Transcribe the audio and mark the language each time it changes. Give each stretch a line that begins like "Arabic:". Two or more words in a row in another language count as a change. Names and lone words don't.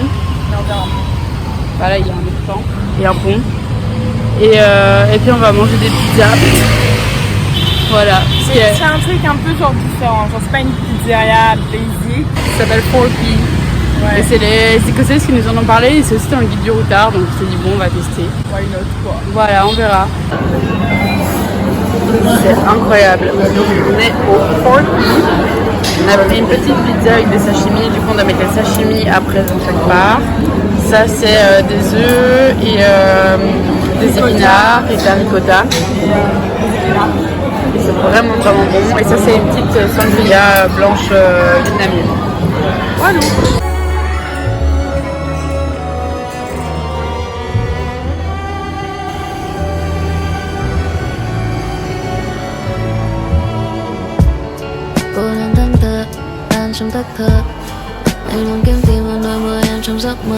French: Voilà, il y a un autre temple et un pont. Et puis on va manger des pizzas. Voilà. C'est un truc un peu genre différent, genre c'est pas une pizzeria basic. Ça s'appelle 4P. Ouais. Et c'est les Écossaises qui nous en ont parlé et c'est aussi dans le guide du routard, donc on s'est dit bon on va tester.
English: Why not
French: quoi. Voilà, on verra. C'est incroyable. Donc on est au 4P. On a pris une petite pizza avec des sashimi, du coup on doit mettre les sashimi après dans chaque part. Ça c'est des œufs et des épinards et de la ricotta. C'est vraiment bon. Et ça, c'est une petite sangria blanche vietnamienne. Voilà.
Vietnamese: Cô đang thẫn thờ, tan trong thất thờ. Anh luôn kiếm tìm một nơi mơ em trong giấc mơ.